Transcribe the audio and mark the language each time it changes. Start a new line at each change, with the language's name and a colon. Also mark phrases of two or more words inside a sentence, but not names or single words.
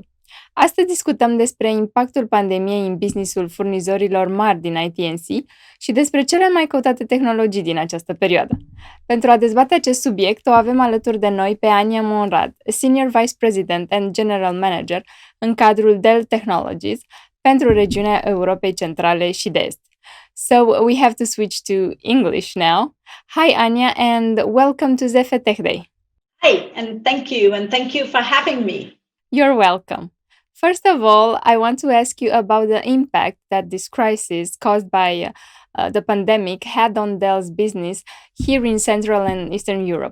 Romanian: Astăzi discutăm despre impactul pandemiei în businessul furnizorilor mari din ITNC și despre cele mai căutate tehnologii din această perioadă. Pentru a dezbate acest subiect, o avem alături de noi pe Anja Monrad,
English: Senior Vice President and General Manager
Romanian: în cadrul Dell Technologies pentru regiunea Europei Centrale și de Est.
English: So we have to switch to English now. Hi Anja and welcome to ZF Tech Day. Hi, and thank you for having me. You're welcome. First of all, I want to ask you about the impact that this crisis caused by the pandemic had on Dell's business here in Central and Eastern Europe.